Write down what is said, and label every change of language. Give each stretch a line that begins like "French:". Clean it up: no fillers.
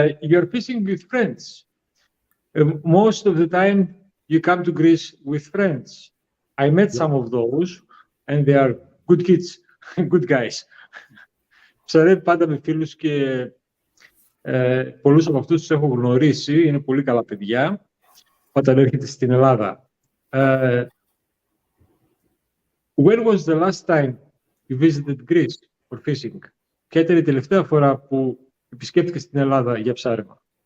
English: You're fishing with friends. Most of the time you come to Greece with friends. I met some of those and they are good kids, good guys.
Greek: Ψαρεύει πάντα με φίλους και πολλούς από αυτούς τους έχω γνωρίσει, είναι πολύ καλά παιδιά όταν έρχεται στην Ελλάδα.
English: When was the last time you visited Greece for fishing?
Greek: Ποια ήταν η τελευταία φορά που επισκέφτηκες την Ελλάδα για ψάρεμα?